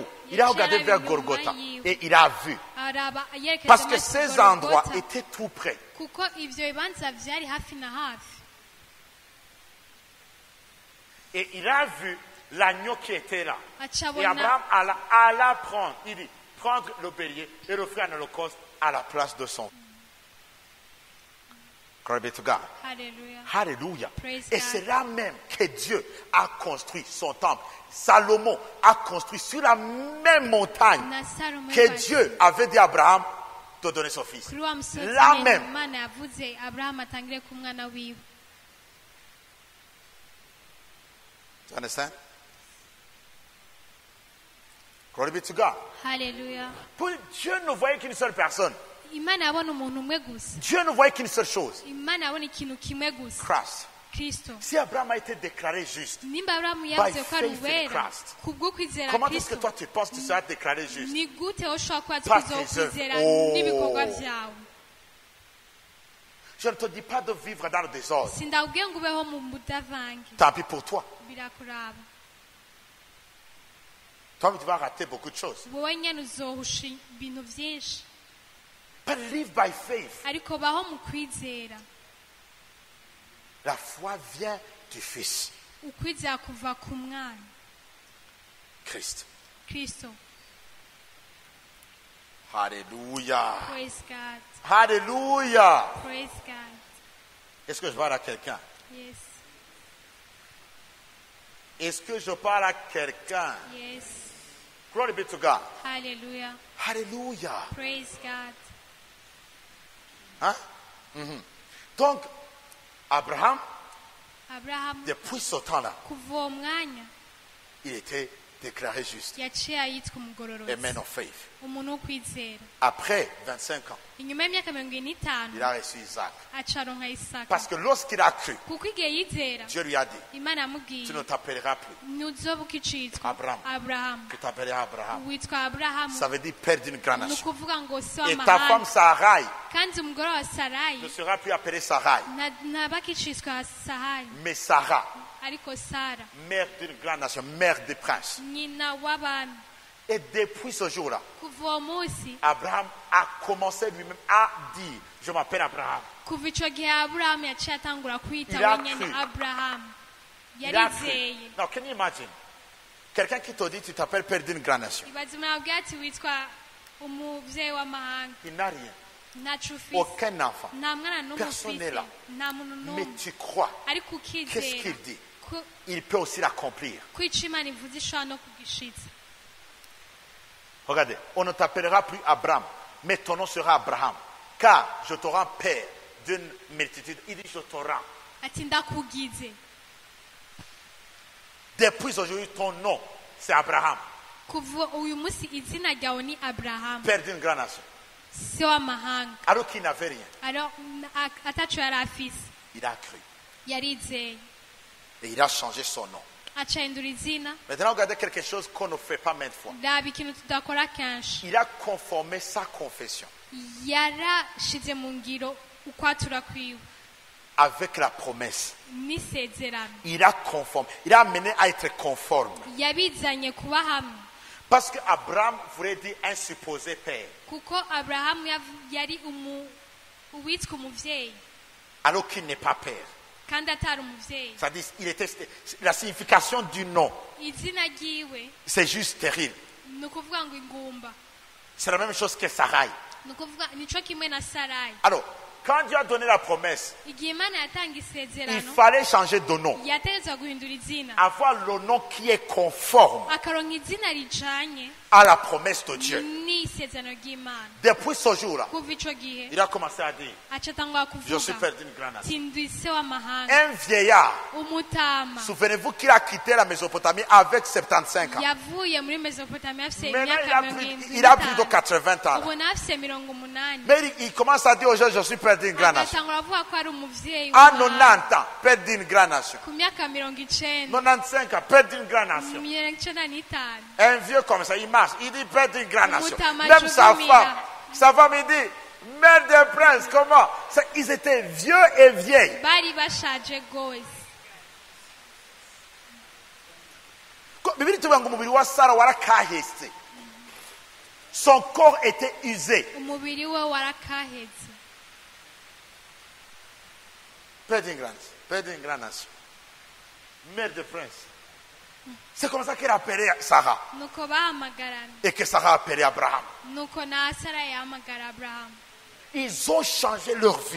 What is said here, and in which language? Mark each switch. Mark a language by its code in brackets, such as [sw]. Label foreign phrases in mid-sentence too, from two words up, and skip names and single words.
[fr] Il a regardé vers Golgotha et il a vu. Parce que ces endroits étaient tout près. Et il a vu l'agneau qui était là. Et Abraham alla prendre, il dit, prendre le bélier et l'offrir en holocauste à la place de son. [en] Glory be to God. Hallelujah. Hallelujah. Praise Et God. [fr] c'est là même que Dieu a construit son temple. Salomon a construit sur la même montagne que Dieu avait dit à Abraham de donner son fils. Là même. [en] You understand? Glory be to God. Hallelujah. [fr] Pour Dieu ne voyait qu'une seule personne. [rn] Imana abona umuntu umwe gusa. [fr] Dieu ne voyait qu'une seule chose. [rn] Imana abona ikintu kimwe gusa. [fr] Christ. [rn] Kristo. [fr] Si Abraham a été déclaré juste, [rn] Nimba Abrahamu yavuze ko ari [en] faith in [rn] uwera [en] Christ. [rn] kubwo kwizera [fr] comment est-ce que [rn] Kristo. [fr] toi tu penses que tu seras déclaré juste? [rn] Ni gute ushobora kuba [fr] Par [rn] tuzo [fr] tes œuvres. [rn] kwizera Oh. n'ibikorwa byawe. [fr] Je ne te dis pas de vivre dans le désordre. [rn] Sindakubwiye ngo ubeho mu budavange. [fr] Tant pis pour toi. [rn] Birakuraba. [fr] Toi, tu vas rater beaucoup de choses. [rn] Wowe nyene uzohusha ibintu byinshi. [en] But live by faith. [rn] Ariko baho mu kwizera. [fr] La foi vient du Fils, [rn] Ukwizera kuva ku mwana. [fr] Christ. [rn] Kristo. [fr] Alléluia. [en] Praise God. [fr] Alléluia. [en] Praise God. [fr] Est-ce que je parle à quelqu'un? [en] Yes. [fr] Est-ce que je parle à quelqu'un? [en] Yes. Glory be to God. Hallelujah. [fr] Alléluia. [en] Praise God. [fr] Hein? Mhm. Donc, Abraham, Abraham depuis ce temps-là, [rn] kuva uwo mwanya [fr] il était déclaré juste. [rn] yaciye yitwa [en] A [rn] umugororotsi. [en] man of faith. [rn] Umuntu wo kwizera. [fr] Après 25 ans, [rn] Inyuma y'imyaka 25 [fr] il a reçu Isaac. [rn] acaronka Isaka. [fr] Parce que lorsqu'il a cru, [rn] Kuko igihe yizera [fr] Dieu lui a dit, [rn] Imana [fr] tu [rn] yamubwiye [fr] ne t'appelleras plus [rn] ntuzoba ukicitwa [fr] Abraham. [rn] Abrahamu. [fr] que tu t'appelleras Abraham. [rn] Witwa Abrahamu. [fr] Ça veut dire père d'une grande [rn] Ni [fr] nation. [rn] ukuvuga ngo si [fr] Et ta femme [rn] w'amahanga. [fr] Sarai [rn] Kandi umugore wa Sarayi [fr] ne sera plus appelée Sarai, [rn] ntabakicitwa Sahari [fr] mais Sarah, [rn] ariko Sara [fr] mère d'une grande nation, mère des princes. [rn] nyina w'abami. [fr] Et depuis ce jour-là, [rn] Kuva uwo munsi [fr] Abraham a commencé lui-même à dire, je m'appelle Abraham. [rn] kuva icyo gihe Aburahamu yaciye atangura kwita [fr] Il a [rn] wenyine [fr] cru. [rn] Aburahamu. [fr] Il a cru. [rn] Yarizeye. [en] Now, can you imagine? [fr] Quelqu'un qui te dit tu t'appelles père d'une grande nation. [rn] ibaze umuntu ababwira ati witwa umubyeyi w'amahanga [fr] Il n'a rien. [rn] ntacu ufise [fr] Aucun enfant. [rn] nta mwana n'umwe [fr] Personne n'est [rn] ufise [fr] là. [rn] nta muntu [fr] Mais [rn] n'umwe [fr] tu crois. [rn] ariko [fr] Qu'est-ce [rn] ukizera [fr] qu'il dit? [rn] ko [fr] Il peut aussi l'accomplir. [rn] icyo imana ivuze ishobora no kugishitsa. [fr] Regardez, on ne t'appellera plus Abraham, mais ton nom sera Abraham. Car je te rends père d'une multitude. Il dit je te rends. [rn] ati ndakugize [fr] Depuis aujourd'hui, ton nom, c'est Abraham, [rn] kuva uyu munsi izina ryawe ni aburahamu [fr] père d'une grande nation. [rn] se w'amahanga. [fr] Alors qu'il n'avait rien. [rn] Alors ataco yari afise [fr] Il a cru. [rn] yarizeye [fr] Et il a changé son nom. [rn] acahindura izina. [fr] Maintenant, regardez quelque chose qu'on ne fait pas maintes fois. [rn] raba ikintu tudakora kenshi, [fr] Il a conformé sa confession [rn] yarashize mu ngiro ukwatura kwiwe [fr] avec la promesse. [rn] n'isezerano, [fr] Il a conformé. Il a amené à être conforme. [rn] yabizanye kuba hamwe [fr] Parce que Abraham voulait dire un supposé père. [rn] kuko aburahamu yari uwitwa umuvyeyi [fr] Alors qu'il n'est pas père. [rn] kandi atari umuvyeyi. [fr] C'est-à-dire, la signification du nom, [rn] izina ryiwe [fr] c'est juste stérile. [rn] ni ukuvuga ngo ingumba, [fr] C'est la même chose que Sarai. [rn] ni ukuvuga nico kimwe na Sarayi. [fr] Alors, quand Dieu a donné la promesse, [rn] igihe imana yatanga [fr] il [rn] isezerano [fr] fallait changer de nom. [rn] yategetswe guhindura izina, [fr] Avoir le nom qui est conforme [rn] akaronka izina rijanye [fr] à la promesse de Dieu. [rn] n'isezerano ry'imana. [fr] Depuis ce jour-là, [rn] kuva ico gihe [fr] il a commencé à dire, [rn] aca atangura [fr] je suis [rn] kuvuga [fr] père d'une grande nation. [rn] ati ndi se w'amahanga. [fr] Un vieillard, [rn] umutama [fr] souvenez-vous qu'il a quitté la Mésopotamie avec 75 ans. [rn] yavuye muri Mesopotamia afise [fr] Maintenant, [rn] imyaka [fr] il a plus de 80 ans. [rn] ubu nawe afise 80. [fr] Mais il commence à dire aux gens, je suis père d'une grande nation. [rn] agatangura avuga ko ari umuvyeyi [fr] À [rn] w'amahanga. [fr] 90 ans, père d'une grande nation. [rn] ku myaka 90, [fr] 95 ans, père d'une grande nation. [rn] 95. [fr] Un vieux comme ça, il marche, il dit père d'une grande nation. [rn] Mutama [fr] Même [rn] Chugumira. [fr] sa femme, il dit, mère des princes, comment? Ils étaient vieux et vieilles. [rn] bari bashaje gose. Bibiliya ituvuga ngo umubiri wa Sara warakahetse. [fr] Son corps était usé. [rn] umubiri we warakaheze. [fr] Père d'une grande nation. Mère de prince. C'est comme ça qu'elle appelait Sarah. [rn] nuko bahamagarana, [fr] Et que Sarah appelait Abraham. [rn] nuko na Sara yahamagara Aburahamu. [fr] Ils ont changé leur vie.